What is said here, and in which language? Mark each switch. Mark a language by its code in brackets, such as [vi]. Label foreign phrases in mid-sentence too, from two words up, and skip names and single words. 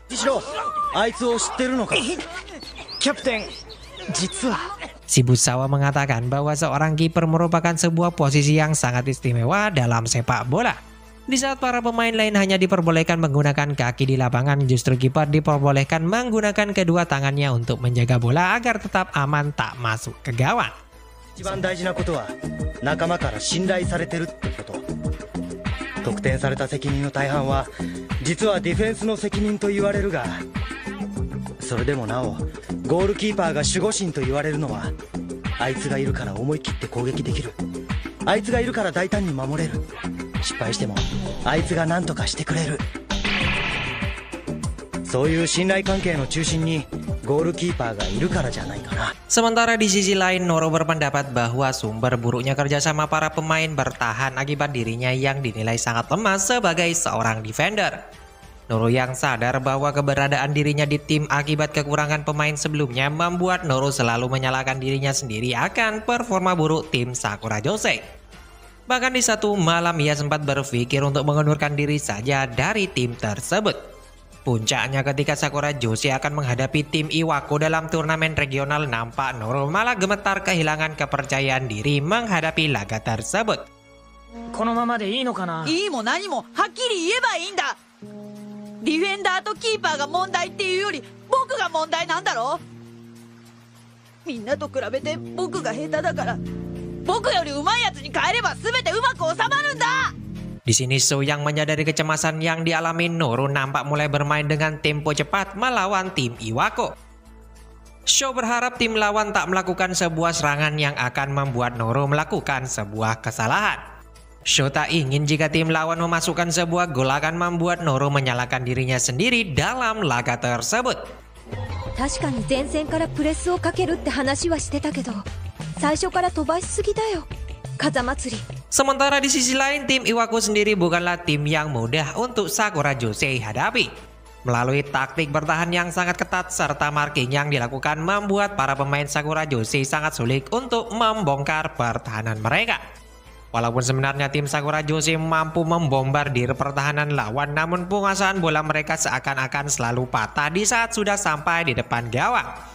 [id] Shibusawa mengatakan bahwa seorang kiper merupakan sebuah posisi yang sangat istimewa dalam sepak bola. Di saat para pemain lain hanya diperbolehkan menggunakan kaki di lapangan, justru kiper diperbolehkan menggunakan kedua tangannya untuk menjaga bola agar tetap aman tak masuk ke gawang. [ja] 一番大事なことは仲間から信頼されてるってこと。得点された責任の大半は実はディフェンスの責任と言われるが、それでもなおゴールキーパーが守護神と言われるのは、あいつがいるから思い切って攻撃できる、あいつがいるから大胆に守れる、失敗してもあいつが何とかしてくれる、そういう信頼関係の中心にゴールキーパーがいるからじゃないかな。 [id] Sementara di sisi lain, Noro berpendapat bahwa sumber buruknya kerjasama para pemain bertahan akibat dirinya yang dinilai sangat lemah sebagai seorang defender. Noro yang sadar bahwa keberadaan dirinya di tim akibat kekurangan pemain sebelumnya membuat Noro selalu menyalahkan dirinya sendiri akan performa buruk tim Sakura Jose. Bahkan di satu malam ia sempat berpikir untuk mengundurkan diri saja dari tim tersebut. Puncaknya ketika Sakura Jose akan menghadapi tim Iwako dalam turnamen regional, nampak Noro malah gemetar kehilangan kepercayaan diri menghadapi laga tersebut. [ja] このままでいいのかな。いいも何もはっきり言えばいいんだ。ディフェンダーとキーパーが問題っていうより僕が問題なんだろ。みんなと比べて僕が下手だから、僕より上手いやつに変えれば全てうまく収まるんだ。 [id] Di sini Sho yang menyadari kecemasan yang dialami Noro nampak mulai bermain dengan tempo cepat melawan tim Iwako. Sho berharap tim lawan tak melakukan sebuah serangan yang akan membuat Noro melakukan sebuah kesalahan. Sho tak ingin jika tim lawan memasukkan sebuah gol akan membuat Noro menyalahkan dirinya sendiri dalam laga tersebut. [ja] 確かに前線からプレスをかけるって話はしてたけど、最初から飛ばしすぎだよ、風祭り。 [id] Sementara di sisi lain, tim Iwako sendiri bukanlah tim yang mudah untuk Sakura Jose hadapi. Melalui taktik bertahan yang sangat ketat serta marking yang dilakukan membuat para pemain Sakura Jose sangat sulit untuk membongkar pertahanan mereka. Walaupun sebenarnya tim Sakura Jose mampu membombardir pertahanan lawan, namun penguasaan bola mereka seakan-akan selalu patah di saat sudah sampai di depan gawang.